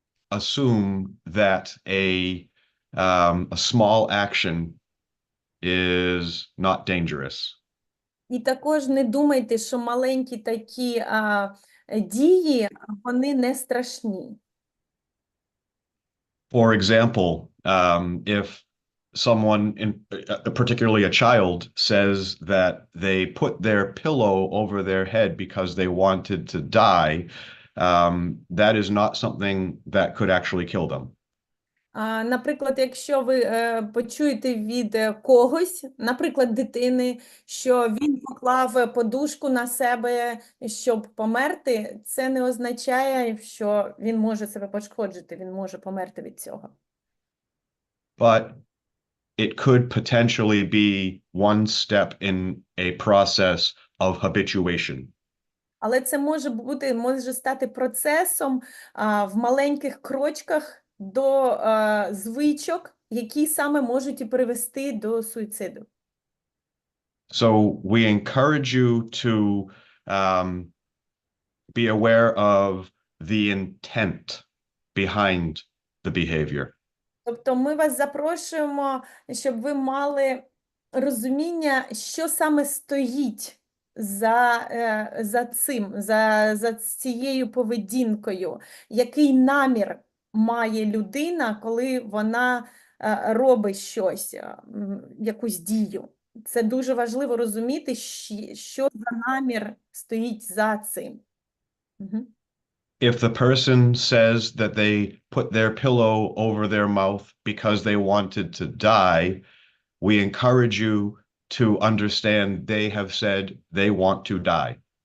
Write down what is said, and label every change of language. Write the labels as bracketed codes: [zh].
[en] assume that a small action is not dangerous. [uk] І також не думайте, що маленькі такі дії, вони не страшні. [en] For example, if someone, particularly a child, says that they put their pillow over their head because they wanted to die, that is not something that could actually kill them. [uk] Наприклад, якщо ви почуєте від когось, наприклад, дитини, що він поклав подушку на себе, щоб померти, це не означає, що він може себе пошкодити, він може померти від цього. [en] But it could potentially be one step in a process of habituation. [uk] Але це може стати процесом в маленьких крочках до звичок, які саме можуть і привести до суїциду. [en] So we encourage you to be aware of the intent behind the behavior. [uk] Тобто ми вас запрошуємо, щоб ви розуміння, що саме стоїть за цим, за цією поведінкою, який намір має людина, коли вона робить щось, якусь дію. Це дуже важливо розуміти, що за намір стоїть за цим. [en] If the person says that they put their pillow over their mouth because they wanted to die, we encourage you to understand they have said they want to die.